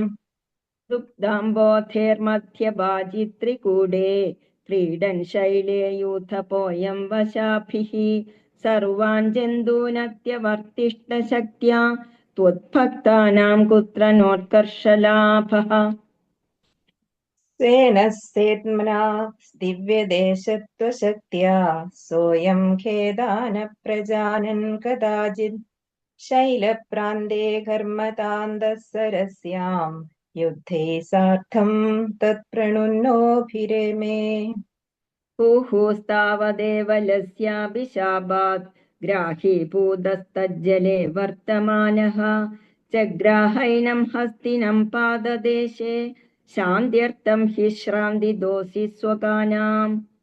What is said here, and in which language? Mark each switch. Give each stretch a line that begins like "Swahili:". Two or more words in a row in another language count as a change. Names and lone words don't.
Sanskrit: ദുഗ്ധാംബോധേർമധ്യഭാജിത്രികൂടേ ക്രീഡൻ ശൈലേ യൂഥപോയം വശാഭിഃ സർവാൻ ജന്തൂനത്യവർത്തിഷ്ടശക്ത്യാ ത്വദ്ഭക്താനാം കുത്ര നോത്കർഷലാഭഃ. സ്വേന സേത്മനാ ദിവ്യദേശത്വശക്ത്യാ സോയം ഖേദാന പ്രജാനൻ കദാചിത് शैलप्रान्ते घर्मतान्तः सरस्यां युद्धे सार्धं तत्प्रणुन्नोऽभिरेमे हुहुस्तावदेवलस्याभिशापात् ग्राहीभूतस्तज्जले वर्तमानः जग्राहैनं हस्तिनं पाददेशे शान्त्यर्थं हि श्रान्तिदोषि स्वगानाम्